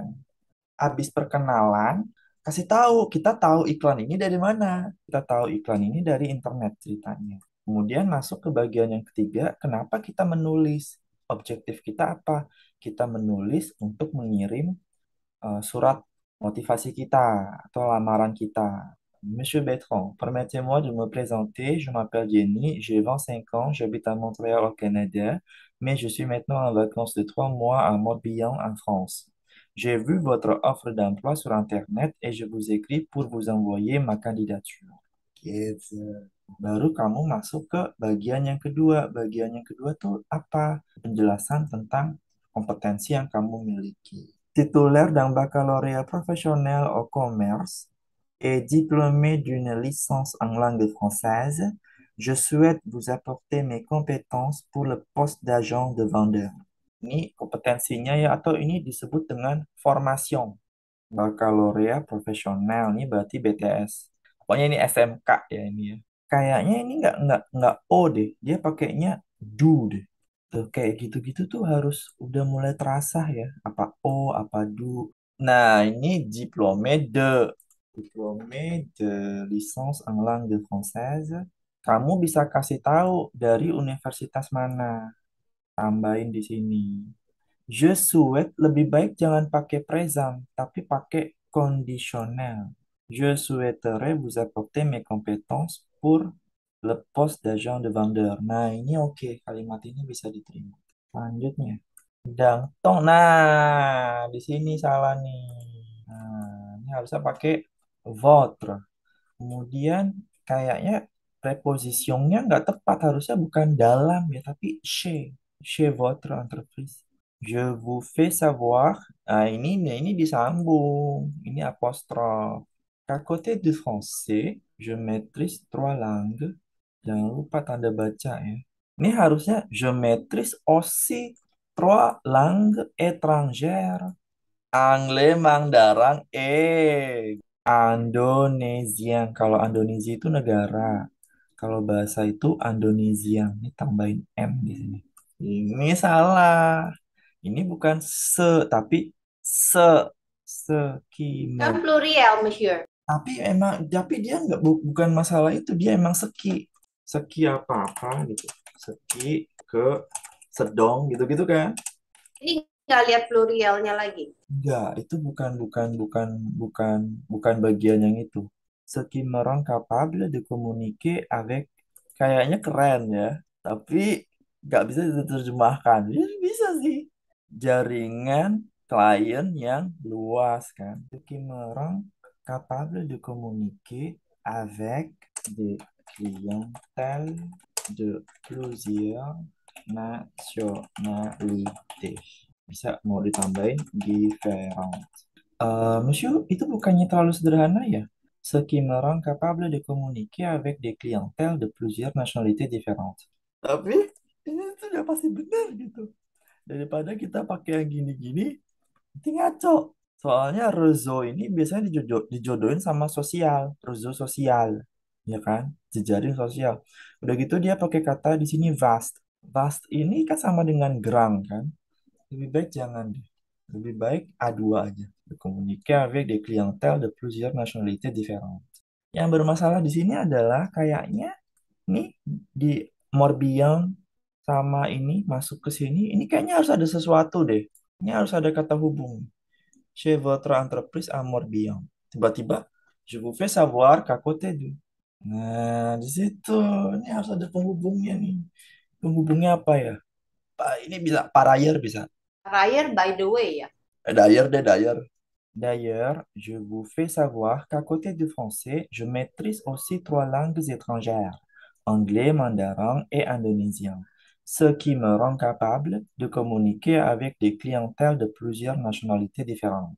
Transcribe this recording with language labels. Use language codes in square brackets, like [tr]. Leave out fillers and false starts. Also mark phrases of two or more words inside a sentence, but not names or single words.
[id] Habis perkenalan, kasih tahu kita tahu iklan ini dari mana. Kita tahu iklan ini dari internet ceritanya. Kemudian masuk ke bagian yang ketiga, kenapa kita menulis? Objektif kita apa? Kita menulis untuk mengirim surat motivasi kita atau lamaran kita. [fr] Monsieur Bertrand, permettez-moi de me présenter. Je m'appelle Jenny, j'ai 25 ans, j'habite à Montréal au Canada, mais je suis maintenant en vacances de 3 mois à Morbihan en France. J'ai vu votre offre d'emploi sur Internet et je vous écris pour vous envoyer ma candidature. [id] Gitu. Baru kamu masuk ke bagian yang kedua. Bagian yang kedua tuh apa? Penjelasan tentang kompetensi yang kamu miliki. [fr] Titulaire d'un baccalauréat professionnel au commerce et diplômé d'une licence en langue française, je souhaite vous apporter mes compétences pour le poste d'agent de vendeur. [id] Ini kompetensinya ya, atau ini disebut dengan formation. [fr] Baccalauréat profesional, [id] ini berarti BTS. Pokoknya ini SMK ya ini ya. Kayaknya ini nggak O deh, dia pakainya do deh. Tuh, kayak gitu-gitu tuh harus udah mulai terasa ya. Apa O, apa do. Nah, ini [fr] diplômé de licence en langue française. [id] Kamu bisa kasih tahu dari universitas mana. Tambahin di sini. [fr] Je souhaite [id] lebih baik jangan pakai présent, tapi pakai conditionnel. [fr] Je souhaiterais vous apporter mes compétences pour le poste d'agent de vendeur. [id] Nah, ini oke, kalimat ini bisa diterima. Selanjutnya, dang tong. Nah, di sini salah nih. Nah, ini harusnya pakai votre. Kemudian kayaknya prepositionnya nggak tepat, harusnya bukan dalam ya, tapi [fr] chez votre entreprise. Je vous fais savoir. [id] Nah, ini disambung. Ini apostrof. [fr] À côté du français, je maîtrise 3 langues. [id] Jangan lupa tanda baca ya. Ini harusnya [fr] je maîtrise aussi 3 langues étrangères. Anglais, Mandarin, Indonesian. [id] Kalau Indonesia itu negara. Kalau bahasa itu Indonesian. Ini tambahin M di sini. Ini salah. Ini bukan se, tapi se, Kan sekimer. [fr] plurial, Monsieur. [id] Tapi dia nggak bukan masalah itu. Dia emang seki, seki apa-apa gitu. Seki ke sedong gitu-gitu kan? Ini nggak lihat plurialnya lagi. Enggak, itu bukan bukan bagian yang itu. [fr] Ce qui me rend capable de communiquer avec, [id] kayaknya keren ya, tapi nggak bisa diterjemahkan. Ya, bisa sih. Jaringan klien yang luas kan. [fr] Ce qui me rend capable de communiquer avec des clientèles de plusieurs nationalités. [id] Bisa mau ditambahin different. Monsieur, itu bukannya terlalu sederhana ya? [fr] Ce qui me rend capable de communiquer avec des clientèles de plusieurs nationalités différentes. [id] Tapi ini sudah pasti benar gitu. Daripada kita pakai yang gini-gini, nanti ngaco. Soalnya rezo ini biasanya dijodohin sama sosial, rezo sosial, ya kan? Jejaring sosial. Udah gitu dia pakai kata di sini vast. Vast ini kan sama dengan gerang kan? Lebih baik jangan deh. Lebih baik A2 aja. [fr] Communiquer avec des clientèles de plusieurs nationalités différentes. [id] Yang bermasalah di sini adalah kayaknya nih di Morbihan sama ini masuk ke sini, ini kayaknya harus ada sesuatu deh. Ini harus ada kata hubung. [fr] Chez votre entreprise à Morbihan. [id] Tiba-tiba, [fr] je vous fais savoir qu'à côté de. [id] Nah, di situ ini harus ada penghubungnya nih. Penghubungnya apa ya? Ini bisa [fr] par ailleurs [id] bisa. [en] Ryan by the way ya. [fr] D'ailleurs deh, d'ailleurs. D'ailleurs, je vous fais savoir qu'à côté du français, je maîtrise aussi trois langues étrangères, anglais, mandarin et indonésien, ce qui me rend capable de communiquer avec des clientèles de plusieurs nationalités différentes.